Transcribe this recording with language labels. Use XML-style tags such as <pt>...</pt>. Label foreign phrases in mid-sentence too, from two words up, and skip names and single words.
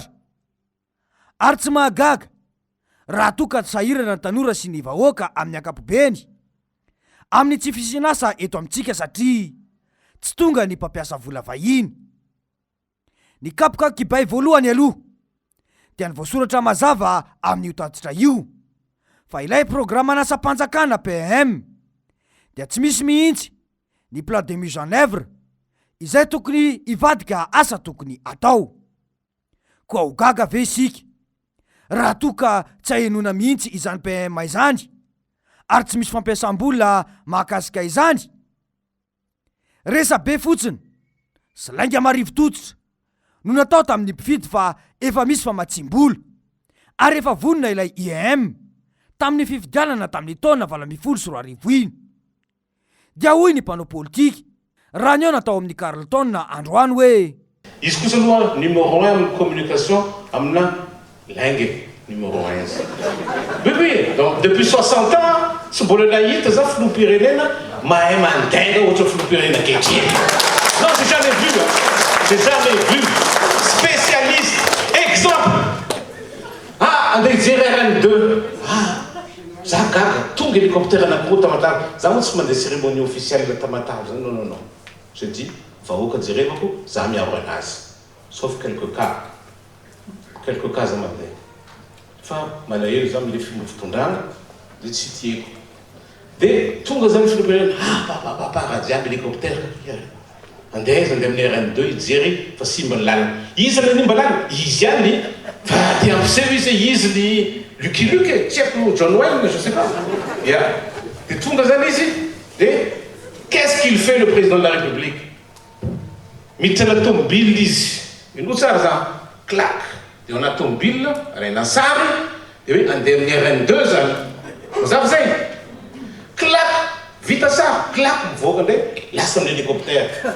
<mg>Ary tsy mahagaga raha toa ka sahirana ny tanora sy ny vahoaka amin'ny ankapobeny amin'ny tsy fisinasa eto amintsika satria tsy tonga ny mpampiasa vola vahiny. Ny kapoka kibay voalohany aloha dia ny voasoratra mazava amin'io tatitra io fa ilay programan'asa-panjakana PM dia tsy misy mihitsy ny</mg> <fr>plan de mise en œuvre</fr> <mg>izay tokony ivadika asa tokony atao. Koa ho gaga ve isika raha toa ka tsy hahenona mihitsy izany PM izany ary tsy misy fampiasam-bola mahakasika izany? Resa be fotsiny sy lainga marivo tototra no natao tamin'ny mpifidy fa efa misy famatsim-bola ary efa vonina ilay IEM tamin'ny fifidianana tamin'ny taona 2024 iny. Dia hoy ny mpanao politika raha ny eo natao amin'ny Carleton androany hoe izy kosa aloha numéro 1 amin'ny communication amina lainge numéro 1.</mg> <fr>Oui, donc depuis 60 ans</fr> <mg>tsy mbola nahita za filoham-pirenena mahay mandainga ohatra filoham-pirenena kehitriny.</mg> <fr>Non, j'ai jamais vu, j'ai jamais vu. Spécialiste, exemple.</fr> <mg>Andeha hijery RN2. Za gaga tonga hélicoptère anankiroa Tamatave. Za moa tsy mandeha cérémonie officielle Tamatave.</mg> <fr>Non. Je dis,</fr> <mg>vahoaka jerevako, za miaro anazy.</mg> <fr>Sauf quelques cas</fr> <mg>za mandeha. Fa malahelo za mile film fitondrana de tsy tieko. De tonga za filoham-pirenena, raha jiaby hélicoptère. Andeha amin'ny RN2 hijery fa simba ny lalana. Izy le nimba lalana, izy ihany fa te ampiseho izy izy ny Lucky Luke, tsy haiko</mg> <fr>John Wayne, je sais pas.</fr> <mg>De tonga zany izy,</mg> <fr>de qu'est-ce qu'il fait le président de la République?</fr> <mg>Mitana tomobile izy. Ino tsara za, clac. De anaty tomobile, arena sary, de hoe andeha amin'ny RN2 zany. Mazava zay. Clac, vita sary, clac, mivoaka ndray, lasa amin'ny hélicoptère.</mg>